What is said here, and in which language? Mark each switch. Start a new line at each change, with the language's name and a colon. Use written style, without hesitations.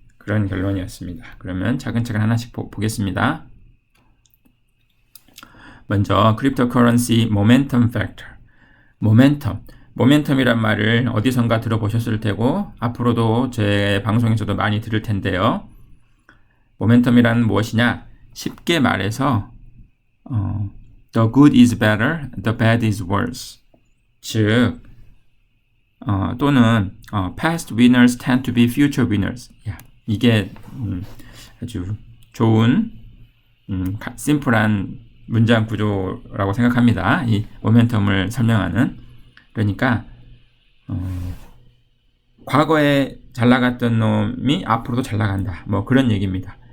Korean: 그런 결론이었습니다. 그러면 차근차근 하나씩 보겠습니다. 먼저 크립토커런시 모멘텀 팩터. 모멘텀이란 말을 어디선가 들어보셨을 테고 앞으로도 제 방송에서도 많이 들을 텐데요. 모멘텀이란 무엇이냐? 쉽게 말해서
English: the good is better, the bad is worse.
Korean: 즉 또는
English: past winners tend to be future winners.
Korean: 이게 아주 좋은 심플한 문장 구조라고 생각합니다. 이 모멘텀을 설명하는. 그러니까 과거에 잘 나갔던 놈이 앞으로도 잘 나간다. 뭐 그런 얘기입니다.